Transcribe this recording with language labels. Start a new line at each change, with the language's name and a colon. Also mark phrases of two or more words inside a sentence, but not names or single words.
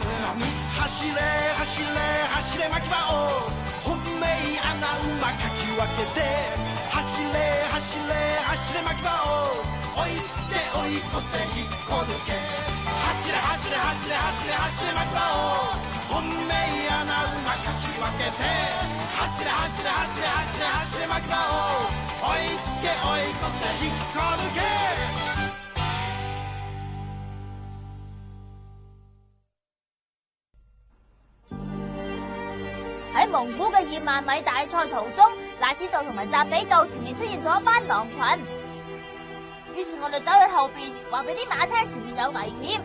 Japanese: 走れ走れ走れ巻き場を本命穴馬かき分けて、走れ走れ走れ巻き場を追いつけ追い越せ引っこ抜け。走れ走れ走れ走れ走れ巻き場を本命穴馬かき分けて、走れ走れ走れ走れ走れ巻き場を追いつけ追い越せ引っこ抜け。
Cantonese: 喺蒙古嘅20000米大賽途中，賴斯道同埋扎比道前面出現咗一班狼群，於是我哋走去後邊話俾啲馬聽前面有危險。